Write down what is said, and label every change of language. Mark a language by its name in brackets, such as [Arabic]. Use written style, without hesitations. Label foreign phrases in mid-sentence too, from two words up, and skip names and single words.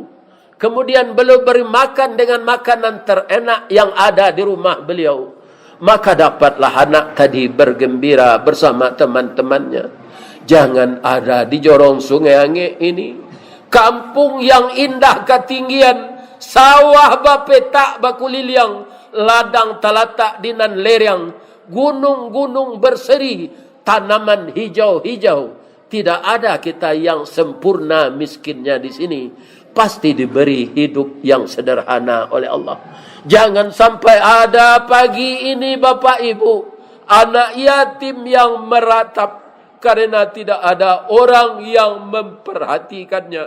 [Indonesian] Kemudian beliau beri makan dengan makanan terenak yang ada di rumah beliau. Maka dapatlah anak tadi bergembira bersama teman-temannya. Jangan ada di jorong Sungai Ange ini, kampung yang indah ketinggian, [Minangkabau] sawah bapetak bakuliliang, ladang talatak dinan lereng, [Indonesian] gunung-gunung berseri, tanaman hijau-hijau. Tidak ada kita yang sempurna miskinnya di sini. Pasti diberi hidup yang sederhana oleh Allah. Jangan sampai ada pagi ini Bapak Ibu, anak yatim yang meratap karena tidak ada orang yang memperhatikannya.